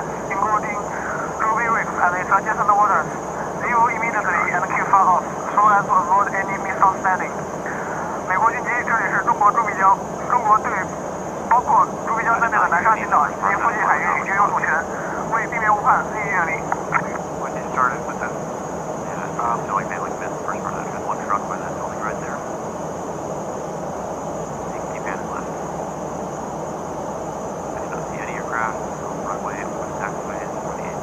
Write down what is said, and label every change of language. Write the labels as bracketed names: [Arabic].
[English] Including Ruby Reef and its adjacent waters. Leave immediately and keep far off, so as to avoid any misunderstanding. [Chinese] 美国军机，这里是中国驻比礁，中国对包括驻比礁在内的南沙群岛及其附近海域拥有主权，为避免误判，立即远离。 [English] When you started with that, yeah, so like they like missed the first part of that. There's one truck by that building right there. You can keep heading left. I don't see any aircraft on the runway. Taxiway is 48.